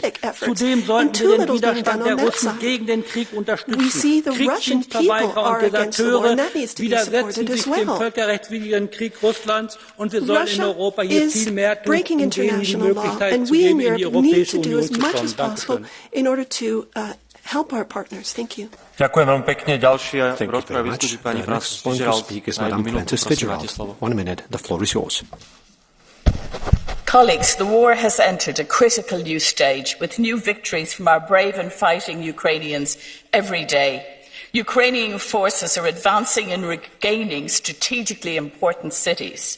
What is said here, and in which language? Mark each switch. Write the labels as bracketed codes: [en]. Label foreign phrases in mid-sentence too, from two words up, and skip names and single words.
[de] Zudem sollten wir den Widerstand der Russen gegen den Krieg unterstützen. Kriegsdienstverweigerer und Deserteure widersetzen sich dem völkerrechtswidrigen Krieg Russlands und wir sollten in Europa hier viel mehr tun, um denen die Möglichkeit zu geben, in die Europäische Union zu kommen. Dankeschön. [sk] Ďakujem veľmi pekne. Ďalšia rozprava vystúpi pani Francis Fitzgerald. [en] 1 minute. The floor is yours. Colleagues, the war has entered a critical new stage with new victories from our brave and fighting Ukrainians every day. Ukrainian forces are advancing and regaining strategically important cities.